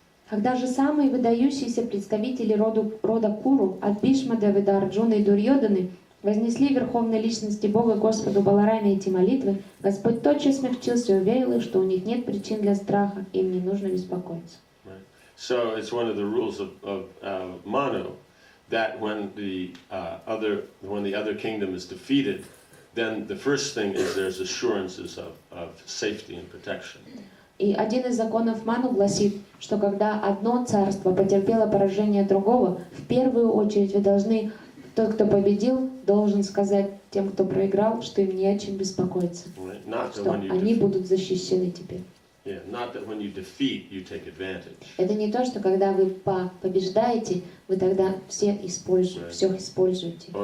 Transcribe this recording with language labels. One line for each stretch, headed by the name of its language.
Russian: Когда же самые выдающиеся представители рода Куру, от Бхишма до Арджуна и Дурьоданы, вознесли верховной личности Бога Господу Балараме эти молитвы, Господь тотчас смягчился и уверил их, что у них нет причин для страха, им не нужно беспокоиться.
English: Right. So it's one of the rules of Manu that when the other kingdom is defeated, then the first thing is there's assurances of safety and protection.
Russian: И один из законов Ману гласит, что когда одно царство потерпело поражение другого, в первую очередь вы должны, тот, кто победил, должен сказать тем, кто проиграл, что им не о чем беспокоиться, что они будут защищены теперь. Это не то, что когда вы побеждаете, вы тогда все используете.